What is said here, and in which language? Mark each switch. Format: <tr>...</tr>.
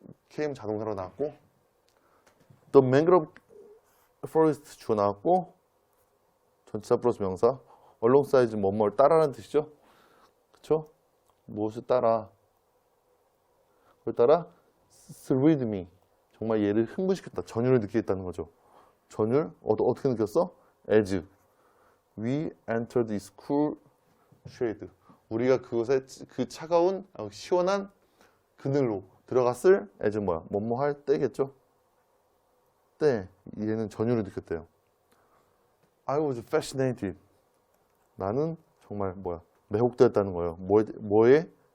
<ko>came 자동사로 나왔고</ko> <en>the mangrove forest</en> <ko>주어 나왔고 전치사 플러스 명사 alongside 뭐뭐를 따라라는 뜻이죠. 그렇죠? 무엇을 따라? 그걸 따라</ko> <en>thrilled me.</en> <ko>정말 얘를 흥분시켰다. 전율을 느끼겠다는 거죠. 전율? 어떻게 느꼈어?</ko> <en>as we entered this cool shade.</en> <ko>우리가 그곳에 그 차가운 시원한 그늘로 들어갔을 as 뭐뭐 할 때겠죠? 때 얘는 전율을 느꼈대요.</ko> <en>I was fascinated.</en> <ko>나는 정말 매혹되었다는 거예요. 뭐에?</ko>